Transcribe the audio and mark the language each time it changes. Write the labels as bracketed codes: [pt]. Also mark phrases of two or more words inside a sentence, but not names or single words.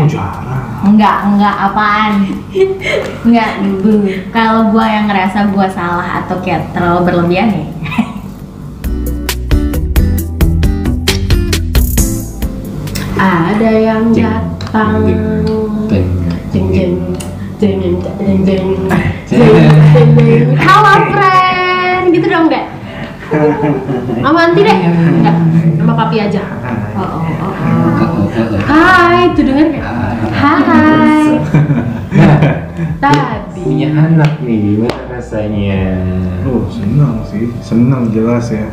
[id] jarang. enggak apaan. Enggak dulu. Kalau gua yang ngerasa gua salah atau kayak terlalu berlebihan ya. Ada yang datang. Jeng jeng jeng jeng jeng jeng jeng jeng. Halo friend, gitu dong deh. Sama Anti deh, enggak, sama papi aja. Oh. Hai, tuh denger nggak? Hai. Tadi. Punya anak nih, gimana rasanya? Senang sih, senang jelas ya.